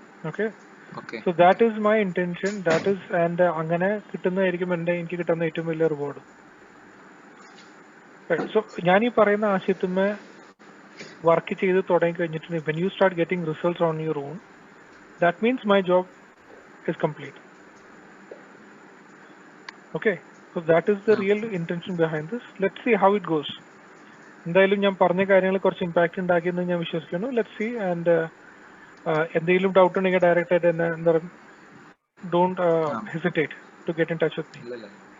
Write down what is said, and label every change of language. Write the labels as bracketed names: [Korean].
[English] Okay, so that is my intention. [Malayalam] That is and അങ്ങനെ കിട്ടുന്നതായിരിക്കും എനിക്ക് കിട്ടുന്ന ഏറ്റവും വലിയ റിവാർഡ്. സോ ഞാൻ ഈ പറയുന്ന ആശയത്തിന്മേ വർക്ക് ചെയ്ത് തുടങ്ങി കഴിഞ്ഞിട്ടുണ്ട്. [English] When you start getting results on your own, that means my job is complete. Okay, so that is the real intention behind this. Let's see how it goes. [Malayalam] എന്തായാലും ഞാൻ പറഞ്ഞ കാര്യങ്ങൾ കുറച്ച് ഇമ്പാക്ട് ഉണ്ടാക്കിയെന്ന് ഞാൻ വിശ്വസിക്കുന്നു. Let's see. ആൻഡ് എന്തെങ്കിലും doubt ഉണ്ടെങ്കിൽ direct ആയിട്ട് തന്നെ എന്താ പറയുക, [English] Don't hesitate to get in touch with me.